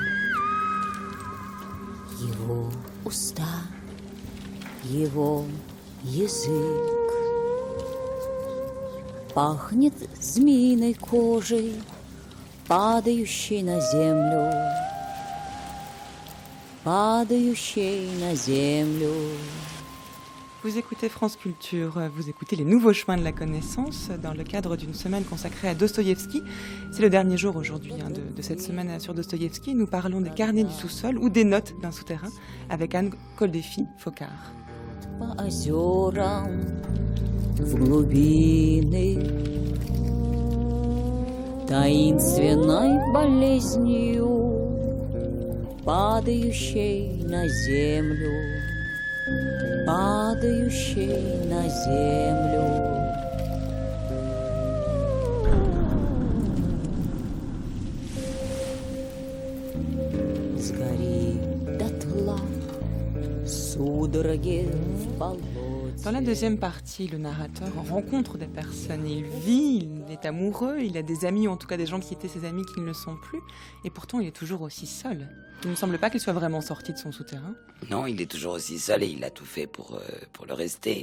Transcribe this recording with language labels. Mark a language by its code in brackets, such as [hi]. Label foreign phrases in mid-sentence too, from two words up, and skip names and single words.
[ru] его уста, его язык пахнет змеиной кожей, падающей на землю, падающей на землю. [fr] Vous écoutez France Culture, vous écoutez Les Nouveaux Chemins de la Connaissance dans le cadre d'une semaine consacrée à Dostoïevski. C'est le dernier jour aujourd'hui de cette semaine sur Dostoïevski. Nous parlons des carnets du sous-sol ou des notes d'un souterrain avec Anne Koldéfi-Focard. [ru] По озерам в глубины таинственной болезнью, падающей на землю, падающей на землю. Сгори дотла, судороги в болоте. [fr] Dans la deuxième partie, le narrateur rencontre des personnes. Il vit, il est amoureux, il a des amis, ou en tout cas des gens qui étaient ses amis qui ne le sont plus. Et pourtant, il est toujours aussi seul. Il ne semble pas qu'il soit vraiment sorti de son souterrain. Non, il est toujours aussi seul et il a tout fait pour le rester.